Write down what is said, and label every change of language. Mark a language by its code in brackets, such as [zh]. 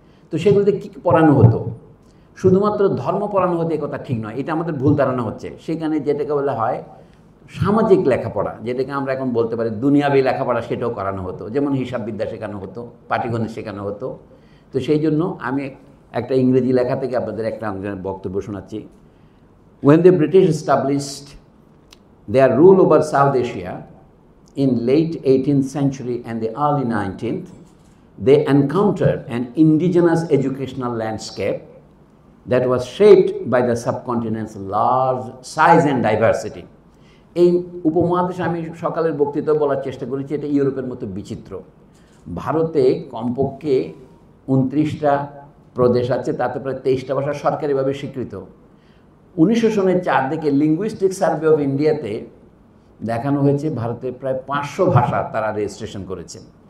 [bn] তো সেগুলোতে কী পড়ানো হতো? শুধুমাত্র ধর্ম পড়ানো হতো এই কথা ঠিক নয়, এটা আমাদের ভুল ধারণা হচ্ছে। সেখানে যেটাকে বলা হয় সামাজিক লেখাপড়া, যেটাকে আমরা এখন বলতে পারি দুনিয়াবী লেখাপড়া, সেটাও করানো হতো। যেমন হিসাব বিদ্যা শেখানো হতো, পাটিগণিত শেখানো হতো। তো সেই জন্য আমি একটা ইংরেজি লেখা থেকে আপনাদের একটা বক্তব্য শোনাচ্ছি। [en] When the British established their rule over South Asia in late 18th century and the early 19th, they encountered an indigenous educational landscape that was shaped by the subcontinent's large size and diversity. [bn] এই উপমহাদেশে আমি সকালের বক্তৃতা বলার চেষ্টা করেছি, এটা ইউরোপের মতো বিচিত্র। ভারতে কমপক্ষে 29টা প্রদেশ আছে, তাতে প্রায় 23টা ভাষা সরকারিভাবে স্বীকৃত। 1900 সনের 4 দিকে লিঙ্গুইস্টিক সার্ভে অফ ইন্ডিয়াতে দেখানো হয়েছে ভারতে প্রায় 500 ভাষা তারা রেজিস্ট্রেশন করেছেন।